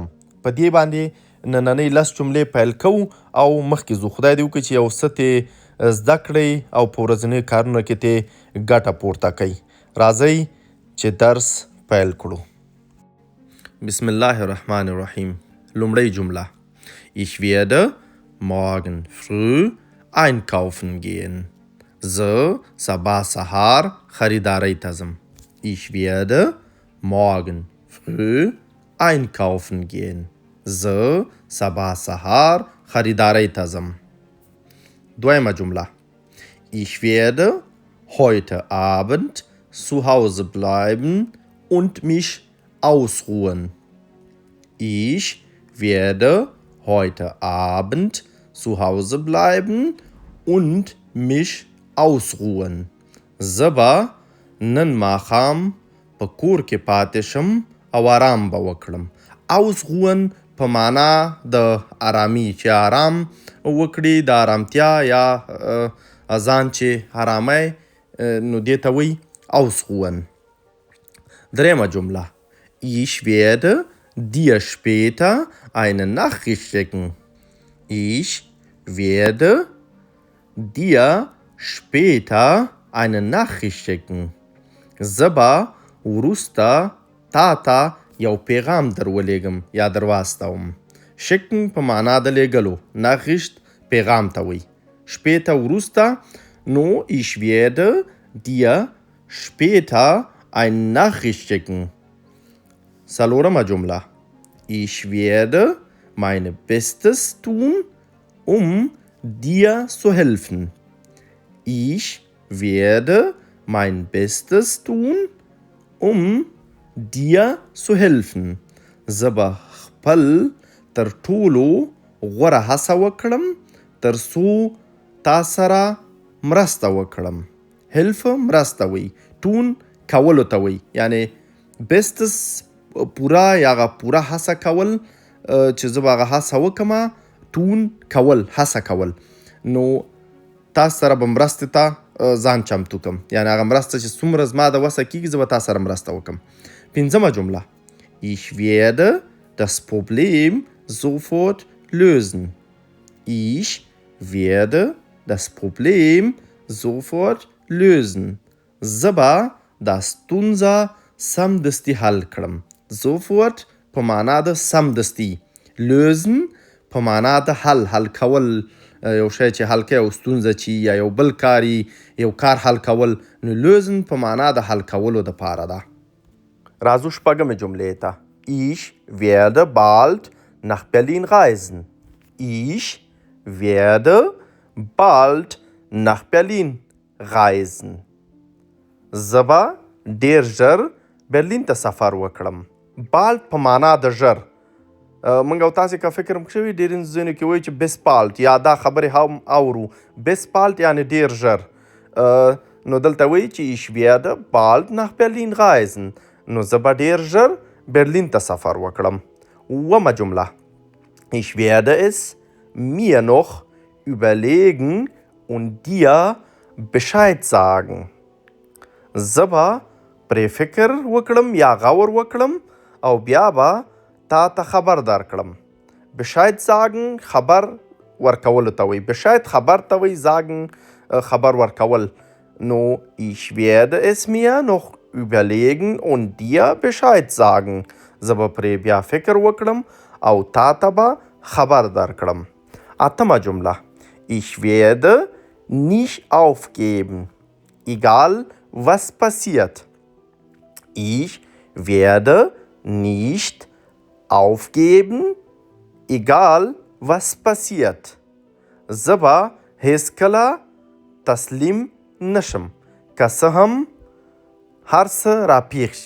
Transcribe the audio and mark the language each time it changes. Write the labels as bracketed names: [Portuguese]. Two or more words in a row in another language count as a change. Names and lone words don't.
[Pashto] په دې باندې نننۍ 10 جملې پیل کوو او مخکې ځو. خدای دې وکړي چې یو څه ترې زده کړئ او په ورځنیو کارونو کې ترې ګټه پورته کوئ. راځئ چې درس پیل کړو. [Arabic] بسم الله الرحمن الرحیم. [Pashto] لومړۍ جمله: [German] Ich werde morgen früh einkaufen gehen. [Pashto] زه سبا سهار خریدارۍ ته ځم. [German] Ich werde morgen früh einkaufen gehen. [Pashto] زه سبا سهار خریدارۍ ته ځم. دویمه جمله: [German] Ich werde heute Abend zu Hause bleiben und mich ausruhen. Ich werde heute Abend zu Hause bleiben und mich ausruhen. [Pashto] زه به نن ماښام په کور کې پاتې شم او آرام به وکړم. ausruhen په معنا د آرامي، چې آرام وکړي، د آرامتیا یا ځان چې آرامۍ، نو دې ته وایي ausruhen. دریمه جمله: [German] Ich werde dir später eine Nachricht schicken. Ich werde dir später eine Nachricht schicken. [Pashto] زه به وروسته تا ته یو پیغام در ولېږم یا در واستوم. schicken په معنا د لېږلو، Nachricht پیغام ته وایي. später وروسته، نو [German] ich werde dir später eine Nachricht schicken. [Pashto] څلورمه جمله: [German] Ich werde mein Bestes tun, um dir zu helfen. Ich werde mein Bestes tun, um dir zu helfen. [Pashto] زه به خپل تر ټولو غوره هڅه وکړم تر څو تا سره مرسته وکړم. helfe مرسته وی، tun کولو ته وی، یعنی bestes پوره یا هغه پوره هڅه کول، چې زه به هغه هڅه وکړم. tun کول، هڅه کول. نو تاسو سره به مرستې ته ځان چمتو کړم، یعنی هغه مرسته چې څومره زما د وسه کېږي زه به تا سره مرسته وکړم. پنځمه جمله: [German] Ich werde das Problem sofort lösen. Ich werde das Problem sofort lösen. [Pashto] زه به دا ستونزه سمدستي حل کړم. sofort په معنا د سمدستي، lösen په معنا د حل کول، یو شی چې حل کوي، یو ستونزه چې یا یو بل کاري، یو کار حل کول. نو lösen په معنا د حل کولو دپاره ده. راځو شپږمې جملې ته. [German] Ich werde bald nach Berlin reisen. Ich werde bald nach Berlin reisen. [Pashto] زه به ډېر ژر برلین ته سفر وکړم. bald په معنا د ژر. موږ او تاسې که فکر شوي ډېر ځینو کې وایي چې [German] best bald، [Pashto] یا دا خبرې هم اورو. [German] best bald [Pashto] یعنی ډېر ژر. نو دلته وایي چې [German] ich werde bald nach Berlin reisen. [Pashto] نو زه به ډېر ژر برلین ته سفر وکړم. اوومه جمله: [German] Ich werde es mir noch überlegen und dir Bescheid sagen. [Pashto] زه به پرې فکر وکړم یا غور وکړم او بیا به تا ته خبر درکړم. [German] Bescheid sagen [Pashto] خبر ورکولو ته وایي. Bescheid خبر ته وایي، sagen خبر ورکول. نو [German] ich werde es mir noch überlegen und dir Bescheid sagen. [Pashto] زه به پرې بیا فکر وکړم او تا ته به خبر درکړم. اتمه جمله: [German] Ich werde nicht aufgeben, egal was passiert. Ich werde nicht aufgeben, egal was passiert. [Pashto] زه به هیڅکله تسلیم نشم، که څه هم هر څه راپېښ شي.